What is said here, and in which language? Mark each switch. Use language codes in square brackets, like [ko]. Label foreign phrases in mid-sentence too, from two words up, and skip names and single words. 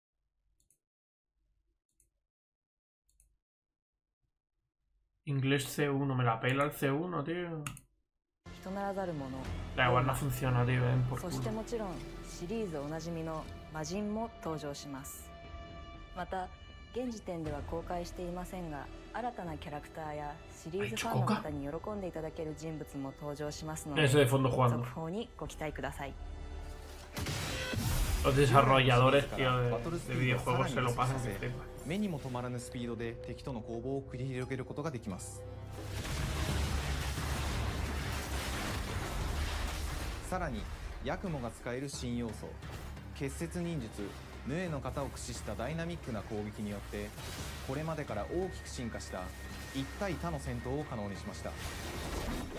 [es] Inglés C1, me la pela el C1, tío. [ja] 人ならざる者、 [es] Da igual, no funciona, tío, por [ja] そして [es] culo. [ja] もちろんシリーズおなじみの魔人も登場します。また現時点では公開していませんが、新たなキャラクターやシリーズファンの方に喜んでいただける人物も登場しますので、 [es] Ese de fondo [ja] 続 [es] jugando. [ja] 報にご期待ください。 [es] Los desarrolladores, tío, [ja] バトルス [es] de [ja] ピードを [es] videojuegos [ja] さ [es] se [ja] ら [es] lo [ja] に [es] pasan [ja] さ [es] que [ja] せ、 [es] flipas. [ja] 目にも止まらぬスピードで敵との攻防を繰り広げることができます。さらにヤクモが使える新要素、結節忍術ヌエの型を駆使したダイナミックな攻撃によって、これまでから大きく進化した一対他の戦闘を可能にしました。